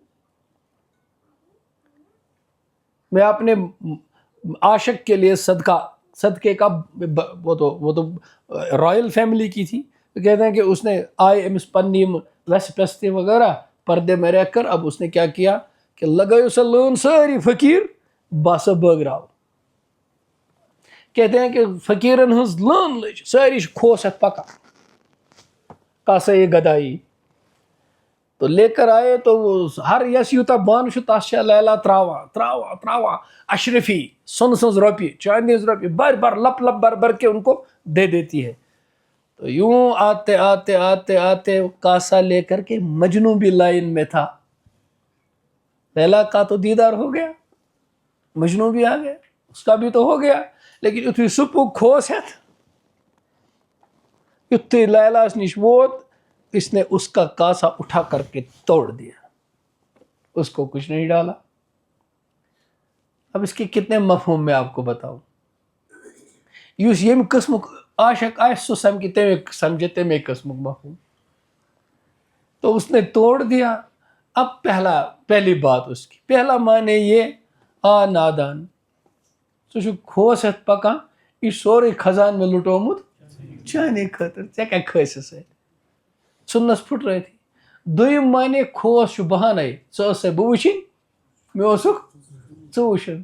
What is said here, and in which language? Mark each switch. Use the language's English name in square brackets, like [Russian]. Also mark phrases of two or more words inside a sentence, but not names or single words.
[Urdu] میں اپنے عاشق کے لیے صدقے کا، وہ تو رائل فیملی کی تھی، تو کہتے ہیں کہ اس نے آئے امس پنیم ویس پستے وغیرہ پردے میں رہ کر، اب اس نے کیا کیا کہ [Kashmiri] لگائیو سا لون ساری فقیر باسا بغراؤ، کہتے ہیں کہ فقیرن ہنز لون لج ساری کھوس ہتھ پکا کاسا یہ گدائی، [Urdu] تو لے کر آئے تو وہ [Kashmiri] ہر یس یوتا بان تس لیلا تراوا اشرفی سن سنز روپیے چاندی روپیے بر لپ بر [Urdu] کے ان کو دے دیتی ہے۔ تو یوں آتے آتے آتے آتے کاسا لے کر کے مجنو بھی لائن میں تھا. لیلا کا تو دیدار ہو گیا, مجنو بھی آ گیا, اس کا بھی تو ہو گیا, لیکن [Kashmiri] اتنی سپو کھوس ہے [Urdu] اتنی [Kashmiri] لیلا نش ووت, [Urdu] اس نے اس کا کاسا اٹھا کر کے توڑ دیا, اس کو کچھ نہیں ڈالا. اب اس کے کتنے مفہوم میں آپ کو بتاؤں. [Kashmiri] یس یم قسم عاشق آس سو سمجھے تمے قسم مفہوم, [Urdu] تو اس نے توڑ دیا. اب پہلی بات اس کی پہلا معنی [Kashmiri] یہ نادان ژٕ چھُکھ کھوس ہیتھ پکان یہ سورے خزان میں لٹومت چانے خاطر ژےٚ کیٛاہ کھٲسِس سۭتۍ ژھٕننس پھٕٹرٲیتھٕے. دوٚیِم معنی کھوس چھُ بہانے ژٕ ٲسے بہٕ وٕچھِنۍ مےٚ اوسُکھ ژٕ وٕچھُن.